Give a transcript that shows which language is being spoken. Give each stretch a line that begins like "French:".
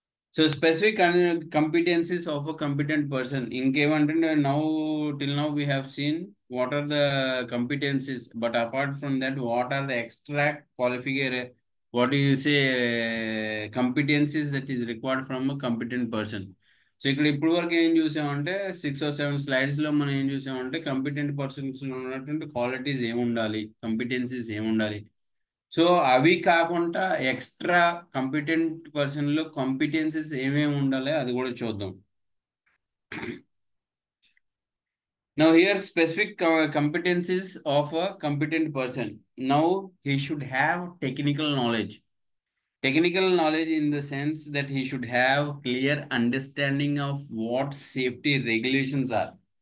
English: So specific competencies of a competent person. In K1, now till now we have seen what are the competencies, but apart from that, what are the extra qualifier? What do you say competencies that is required from a competent person?
Telugu: So ఇక్కడ ఇప్పుడు వరకు ఏం చూసామంటే 6 or 7 స్లైడ్స్లో మనం ఏం చూసామంటే competent persons ఉన్నటువంటి qualities ఏముండాలి, కంపిటెన్సీస్ ఏముండాలి. సో అవి కాకుండా ఎక్స్ట్రా కంపిటెంట్ పర్సన్లో కాంపిటెన్సీస్ ఏమేమి ఉండాలి అది కూడా చూద్దాం.
English: Now here specific competencies of a competent person. Now he should have technical knowledge. Technical knowledge in the sense that he should have clear understanding of what safety regulations are.